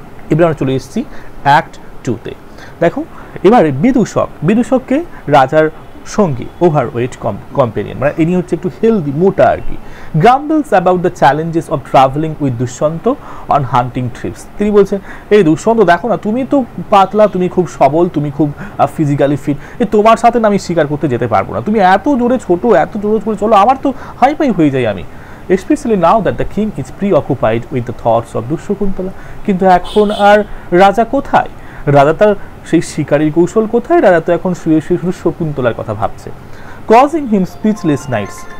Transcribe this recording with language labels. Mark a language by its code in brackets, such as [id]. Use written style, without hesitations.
[bn] এবার আমরা চলে এসেছি অ্যাক্ট 2-তে। দেখো এবার বিদূষককে রাজার সঙ্গী, [en] overweight companion, [bn] মানে ইনি হচ্ছে একটু হেলদি, মোটা আর কি, [en] Grumbles about the challenges of traveling with Dushyanta on hunting trips. [bn] তিনি বলছেন, এই দুষ্যন্ত দেখো না, তুমি তো পাতলা, তুমি খুব সবল, তুমি খুব ফিজিক্যালি ফিট, তোমার সাথে না আমি শিকার করতে যেতে পারবো না, তুমি এত জোরে ছোট, এত জোরে চলো, আমার তো হাইপাই হয়ে যাই আমি। [en] Especially now that the king is preoccupied with the thoughts of দুঃশকুন্তলা। [bn] কিন্তু এখন আর রাজা কোথায়? রাজা তার সেই শিকারীর কৌশল কোথায়? রাজা তো এখন শুয়ে শুধু শকুন্তলার কথা ভাবছে। [en] Causing him sleepless nights.